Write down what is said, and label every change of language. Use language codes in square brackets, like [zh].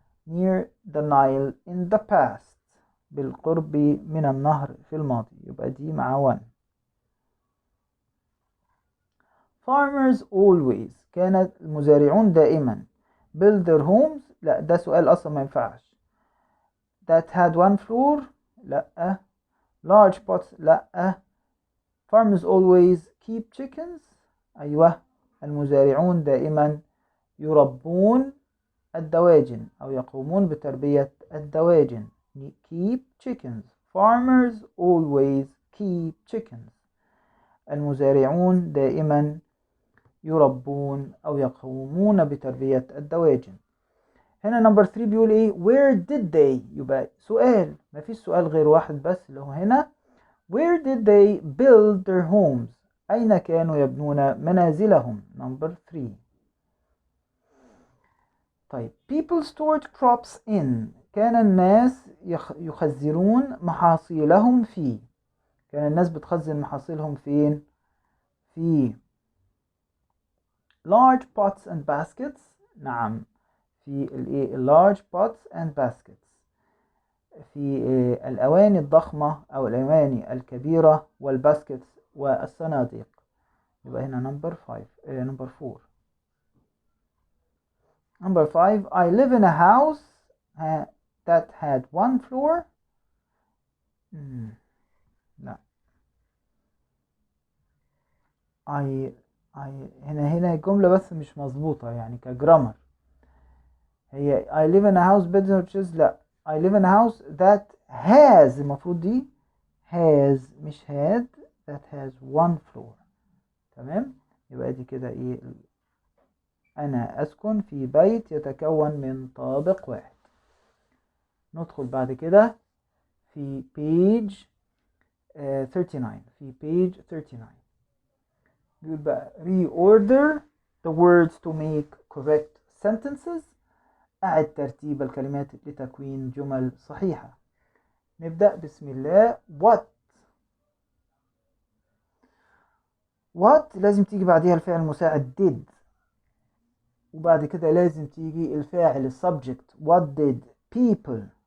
[en] Near the Nile in the past. [ar] بالقرب من النهر في الماضي. يبقى دي مع 1. [en] Farmers always. [ar] كانت المزارعون دائما. [en] Build their homes. [ar] لا ده سؤال أصلا ما ينفعش. [en] That had 1 floor. [ar] لا. [en] Large pots. [ar] لا. [en] Farmers always keep chickens. [ar] أيوة. المزارعون دائما يربون الدواجن أو يقومون بتربية الدواجن. [en] Keep chickens. Farmers always keep chickens. [ar] المزارعون دائما يربون أو يقومون بتربية الدواجن. هنا نمبر 3 بيقول ايه؟ [en] Where did they؟ [ar] يبقى سؤال، ما فيش سؤال غير واحد بس اللي هو هنا [en] Where did they build their homes؟ [ar] أين كانوا يبنون منازلهم؟ نمبر 3. [en] طيب people stored crops in. [ar] كان الناس يخزنون محاصيلهم في. كان الناس بتخزن محاصيلهم فين؟ في [en] large pots and baskets. [ar] نعم في [en] large pots and baskets. [ar] في الأواني الضخمة أو الأواني الكبيرة والباسكتس والصناديق. يبقى هنا نمبر 5 نمبر 4. [en] Number 5. I live in a house that had 1 floor. [ar] لا. I هنا الجملة بس مش مظبوطة يعني كجرامر. هي [en] I live in a house built which is [ar] لا [en] I live in a house that has [ar] المفروض دي [en] has [ar] مش [en] had that has one floor. [ar] تمام، يبقى دي كده ايه، أنا أسكن في بيت يتكون من طابق واحد. ندخل بعد كده في page 39. في page 39 بيقول بقى [en] reorder the words to make correct sentences. [ar] أعد ترتيب الكلمات لتكوين جمل صحيحة. نبدأ بسم الله. what لازم تيجي بعدها الفعل المساعد did، وبعد كده لازم تيجي الفاعل السبجكت [en] what did people.